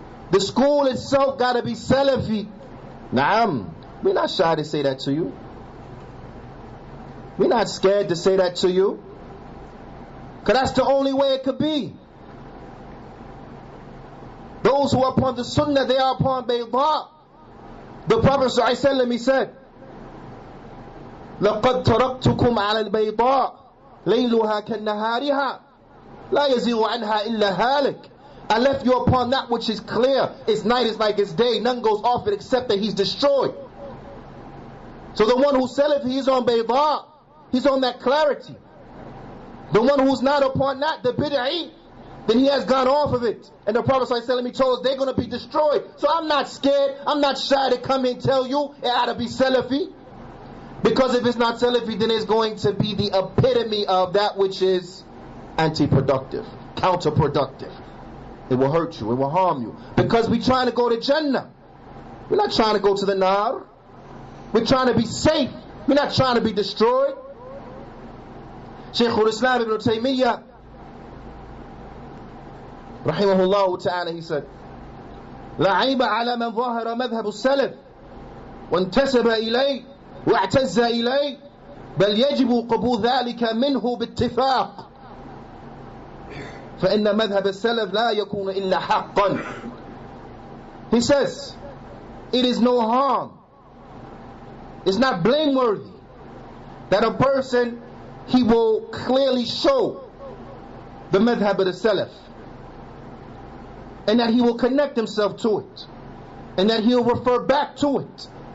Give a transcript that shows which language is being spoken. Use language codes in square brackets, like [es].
[en] The school itself got to be Salafy. Naam, we're not shy to say that to you. We're not scared to say that to you, because that's the only way it could be. Those who are upon the Sunnah, they are upon Bayda. The Prophet ﷺ, he said, [ar] لَقَدْ تَرَقْتُكُمْ عَلَى الْبَيْضَاءِ لَيْلُهَا كَالنَّهَارِهَا لَا يَزِيغُ عَنْهَا إِلَّا هَالِكَ. [en] I left you upon that which is clear. Its night is like its day. None goes off it except that he's destroyed. So the one who's Salafi, he's on Bayda. He's on that clarity. The one who's not upon that, the bid'i, then he has gone off of it. And the Prophet ﷺ, he told us they're going to be destroyed. So I'm not scared, I'm not shy to come and tell you it ought to be Salafi. Because if it's not Salafi, then it's going to be the epitome of that which is anti-productive, counterproductive. It will hurt you, it will harm you. Because we're trying to go to Jannah. We're not trying to go to the Nar. We're trying to be safe. We're not trying to be destroyed. Shaykh al-Islam ibn Taymiyyah, rahimahullah ta'ala, he said, [ar] لا عيب على من ظاهر مذهب السلف وانتسب إليه واعتز إليه بل يجب قبول ذلك منه باتفاق فإن مذهب السلف لا يكون إلا حقا. [en] He says, it is no harm, it's not blameworthy that a person, he will clearly show the madhab of the Salaf, and that he will connect himself to it, and that he'll refer back to it.